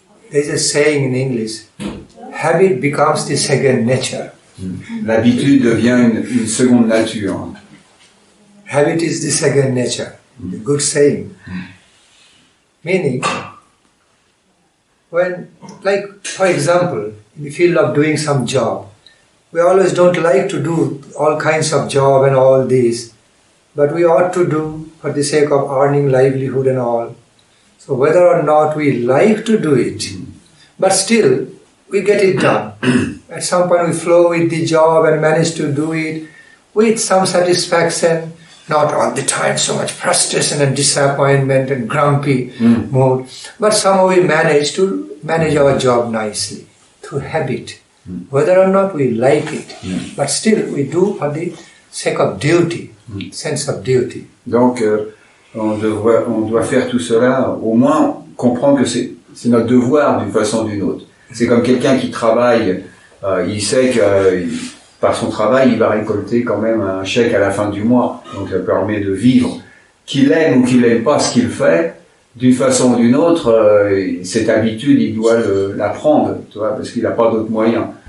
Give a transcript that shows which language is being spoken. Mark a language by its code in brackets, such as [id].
[en] There's a saying in English, habit becomes the second nature. [fr] L'habitude devient une seconde nature. [en] Habit is the second nature. A good saying. Meaning, when, like, for example, in the field of doing some job, we always don't like to do all kinds of job and all these, but we ought to do for the sake of earning livelihood and all. So whether or not we like to do it, but still we get it done. At some point we flow with the job and manage to do it with some satisfaction, not all the time so much frustration and disappointment and grumpy mood, but somehow we manage our job nicely through habit. Whether or not we like it, but still we do for the sake of duty, sense of duty. [fr] Donc, on doit faire tout cela, au moins comprendre que c'est notre devoir d'une façon ou d'une autre. C'est comme quelqu'un qui travaille, il sait que par son travail, il va récolter quand même un chèque à la fin du mois. Donc ça permet de vivre. Qu'il aime ou qu'il n'aime pas ce qu'il fait, d'une façon ou d'une autre, cette habitude, il doit l'apprendre, tu vois, parce qu'il n'a pas d'autres moyens.